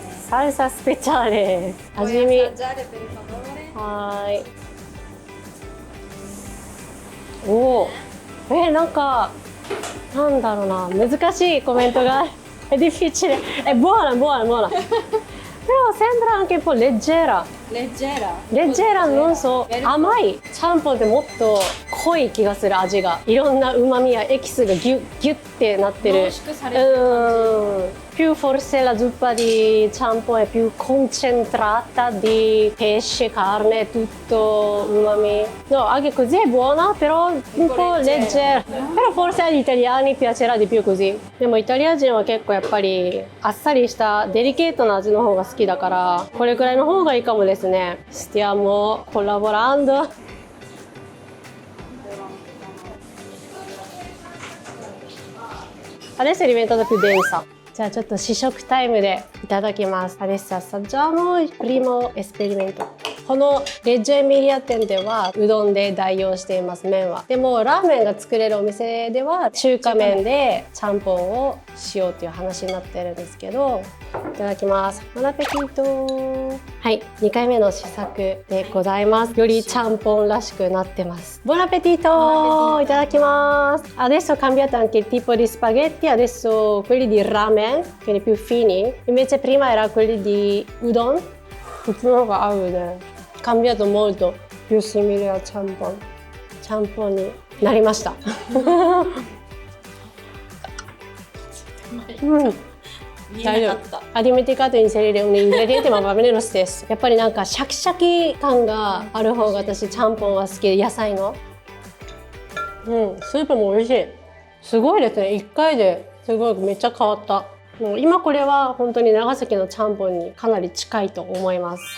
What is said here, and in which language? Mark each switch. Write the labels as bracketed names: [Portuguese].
[Japanese] サルサスペチャーレ。味見。はい。おお。なんかなんだろうな、難しいコメントが。 [Italian] È difficile. È buona. Però sembra anche un po' leggera. Leggera non so. [Japanese] 甘い。ちゃんぽんってもっと濃い気がする、味が。いろんな旨味やエキスがギュッってなってる。濃縮されてる感じ。 [Italian] Più forse la zuppa di ciampon è più concentrata di pesce, carne, tutto umami. No, anche così è buona, però un po' leggera. Però forse agli italiani piacerà di più così. [Japanese] でもイタリア人は結構やっぱりあっさりしたデリケートな味の方が好きだから、これくらいの方がいいかもですね。 [Italian] Stiamo collaborando. Adesso è diventata più densa. [Japanese] じゃあちょっと試食タイムでいただきます。 [Italian] Adesso assaggiamo il primo esperimento。 [Japanese] このレッジョエミリア店ではうどんで代用しています、麺は。でもラーメンが作れるお店では中華麺でちゃんぽんをしようという話になってるんですけど、いただきます。ボナペティート。はい、2回目の試作でございます。よりちゃんぽんらしくなってます。ボナペティート。いただきます。 [Italian] Adesso ho cambiato anche il tipo di spaghetti, adesso quelli di ramen, quindi più fini. Invece prima era quelli di udon. [Japanese] こっちの方が合うね。 [Italian] cambiato molto, più simile al champon. [Japanese] ちゃんぽんになりました。大丈夫。 [Italian] Ha dimenticato di inserire un ingrediente, ma va bene lo stesso. [Japanese] やっぱりなんかシャキシャキ感がある方が私ちゃんぽんは好きで、野菜の。スープも美味しい。すごいですね。1回ですごいめっちゃ変わった。もう今これは本当に長崎のちゃんぽんにかなり近いと思います。